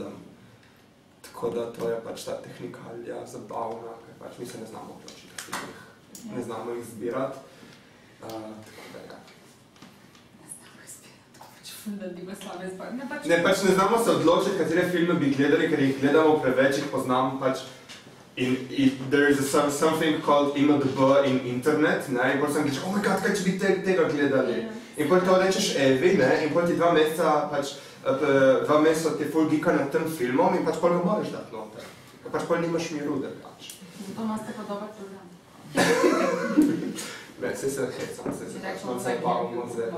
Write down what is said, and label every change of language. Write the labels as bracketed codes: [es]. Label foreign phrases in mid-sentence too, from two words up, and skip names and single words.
[sl] Tako da to je pač ta tehnikalija zabavna, ker pač mi se ne znamo odločiti, ne znamo jih zbirati. Tako da ja. Ne znamo jih zbirati, tako pač ful, da bi ga slave zbirati. Ne, pač ne znamo se odločiti, katere filme bi gledali, ker jih gledamo preveč, jih poznamo pač. [en] There is something called IMDb in internet, [sl] ne, in potem sem rekel, [en] oh my god, [sl] kaj če bi tega gledali? In potem to rečeš Evi, ne, in potem ti 2 meseca pač, 2 meseca ti ful gika nad tem filmom in pač pol ga moraš dati noter. Ker pač pol nimaš miru, da pač. Zato imate pa dober program. Ne, saj se hecam, saj se pač malo zabavamo zelo.